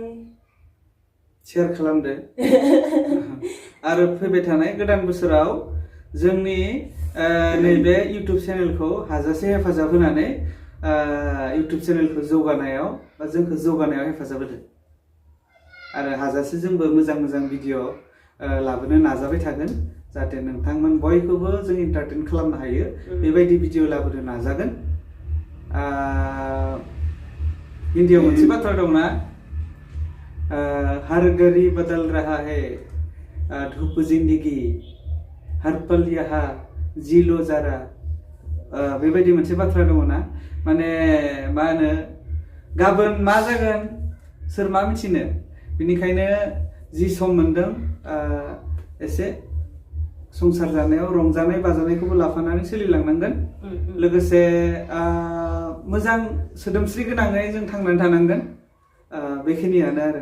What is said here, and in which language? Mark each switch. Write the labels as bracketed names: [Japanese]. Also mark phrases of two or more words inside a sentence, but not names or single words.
[Bodo] शेयार खालामदो आरो फैबाय थानाय गोदान बोसोराव जोंनि नैबे इउटुब चेनेलखौ हाजासे हेफाजाब होनानै इउटुब चेनेलखौ जौगानायाव बा जोंखौ जौगानायाव हेफाजाब होदो आरो हाजासे जोंबो मोजां मोजां भिडिअ लाबोनो नाजाबाय थागोन जाहाथे नोंथांमोन बयखौबो जों एन्टारटेन खालामनो हायो बेबायदि भिडिअ लाबोनो नाजागोन हिन्दीआव मोनसे बाथ्रा दंना [Hindi] हर घड़ी बदल रहा है धूप जिंदगी हर पल यहाँ जी लो जरा [Bodo] बेबायदि मोनसे बाथ्रा दङ ना माने मा होनो गाबोन मा जागोन सोर मा मिथिनो बिनिखायनो जि सम मोनदों एसे संसार जानायाव रंजानाय बाजानायखौबो लाफानानै सोलिलांनांगोन लोगोसे मोजां सोदोमस्रि गोनाङै जों थांनानै थानांगोन बेखिनियानो आरो